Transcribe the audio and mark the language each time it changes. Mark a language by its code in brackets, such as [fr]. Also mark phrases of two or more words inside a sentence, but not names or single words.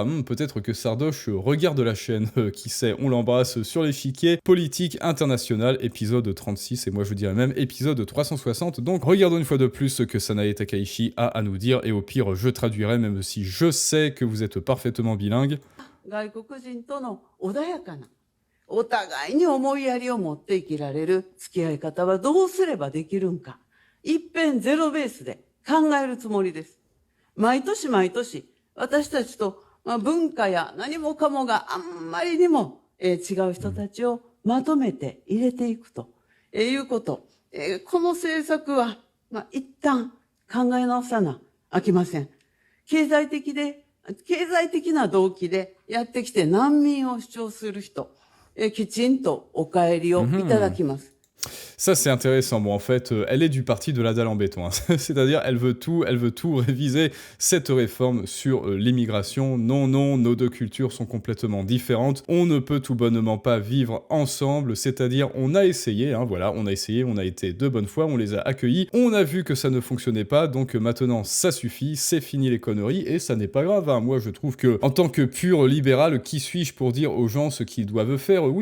[fr] Peut-être que Sardoche regarde la chaîne, qui sait, on l'embrasse sur l'échiquier politique international, épisode 36, et moi je dirais même épisode 360. Donc, regardons une fois de plus ce que Sanae Takaichi a à nous dire, et au pire, je traduirai, même si je sais que vous êtes parfaitement bilingue. [ja] お互いに思いやりを持って生きられる付き合い方はどうすればできるんか。一遍ゼロベースで考えるつもりです。毎年私たちと、文化や何もかもがあんまりにも、違う人たちをまとめて入れていくと、いうこと。この政策は、一旦考え直さなあきません。経済的な動機でやってきて難民を主張する人、きちんとお帰りをいただきます。 [fr] Ça c'est intéressant, bon en fait elle est du parti de la dalle en béton, c'est-à-dire elle veut tout réviser cette réforme sur l'immigration. Non, nos deux cultures sont complètement différentes, on ne peut tout bonnement pas vivre ensemble, c'est-à-dire on a essayé, on a été de bonne foi, on les a accueillis, on a vu que ça ne fonctionnait pas, donc maintenant ça suffit, c'est fini les conneries, et ça n'est pas grave, moi je trouve que en tant que pur libéral, qui suis-je pour dire aux gens ce qu'ils doivent faire?